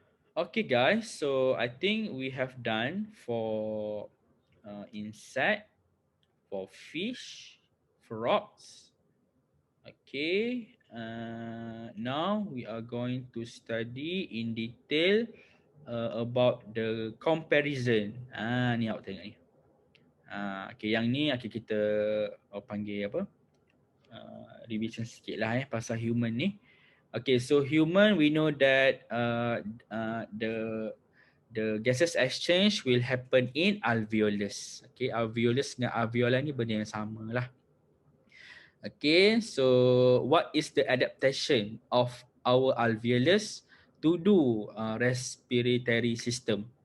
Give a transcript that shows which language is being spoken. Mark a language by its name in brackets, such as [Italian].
[English] Okay guys, so I think we have done for insect, for fish, frogs. Okay, now we are going to study in detail about the comparison. [Malay] Ni awak tengok ni. Okay, yang ni okay, kita panggil apa? Revision sikit lah pasal human ni. [English] Okay, so human, we know that the gases exchange will happen in alveolus. Okay, alveolus [Malay] dengan alveolar ni benda yang sama lah. [English] Okay, so what is the adaptation of our alveolus to do respiratory system?